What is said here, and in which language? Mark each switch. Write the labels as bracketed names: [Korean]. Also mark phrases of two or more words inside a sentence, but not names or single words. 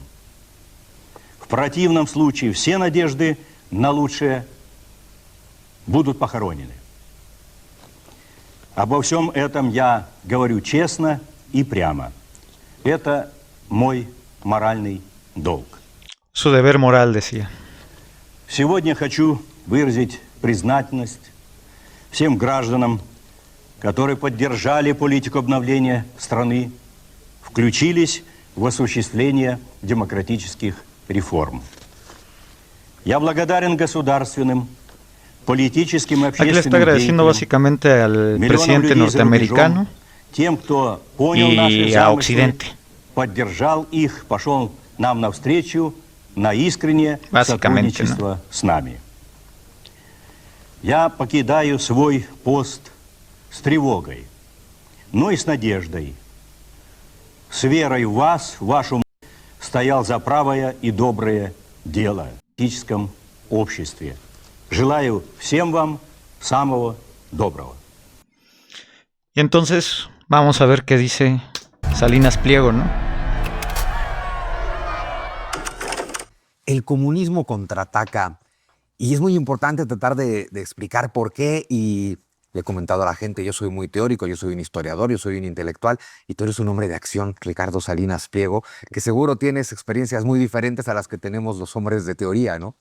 [Russian] В противном случае все надежды на лучшее будут похоронены. Обо всем этом я говорю честно и прямо. Это мой моральный долг. [Spanish] Su deber moral, decía. [Russian] Сегодня хочу выразить признательность всем гражданам, которые поддержали политику обновления страны, включились в осуществление демократических реформ. Я благодарен государственным, политическим и [Spanish] Aquí le está [Russian] общественным [Spanish] agradeciendo [Russian] деятелям, [Spanish] básicamente al [Russian] миллионам [Spanish] presidente [Russian] людей за [Spanish] norteamericano [Russian] рубежом, тем, кто понял [Spanish] y [Russian] наши [Spanish] a [Russian] замыслы, [Spanish] Occidente. [Russian] поддержал их, пошел нам навстречу на искреннее [Spanish] Básicamente, [Russian] сотрудничество с нами. Я покидаю свой пост с тревогой, но и с надеждой. С верой в вас, в вашу стоял за правое и доброе дело в политическом обществе. Желаю всем вам самого доброго. [Spanish] Y entonces vamos a ver qué dice Salinas Pliego, ¿no? El comunismo contraataca y es muy importante tratar de explicar por qué, y le he comentado a la gente, yo soy muy teórico, yo soy un historiador, yo soy un intelectual y tú eres un hombre de acción, Ricardo Salinas Pliego, que seguro tienes experiencias muy diferentes a las que tenemos los hombres de teoría, ¿no?